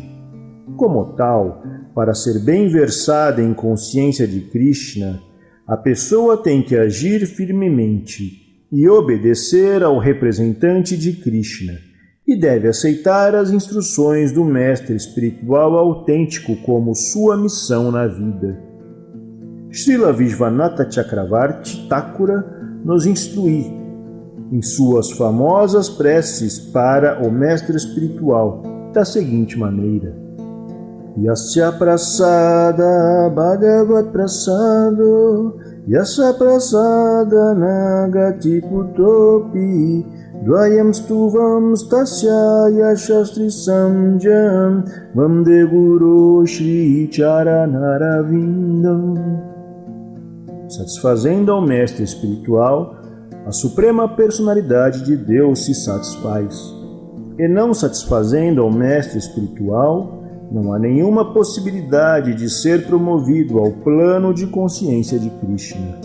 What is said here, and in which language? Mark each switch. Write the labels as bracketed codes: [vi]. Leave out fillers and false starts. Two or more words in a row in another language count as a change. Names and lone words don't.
[pt] Como tal, para ser bem versada em consciência de Krishna, a pessoa tem que agir firmemente e obedecer ao representante de Krishna, e deve aceitar as instruções do mestre espiritual autêntico como sua missão na vida. Srila Vishvanatha Chakravarti Thakura nos instrui em suas famosas preces para o mestre espiritual da seguinte maneira: [sa] Yasya prasada bhagavat prasado Yasya prasada nagati putopi Dvayam stuvam stasya yashastri samjam Vande guru shri charanaravinam. [pt] Satisfazendo ao mestre espiritual, a suprema personalidade de Deus se satisfaz. E não satisfazendo ao mestre espiritual, não há nenhuma possibilidade de ser promovido ao plano de consciência de Krishna.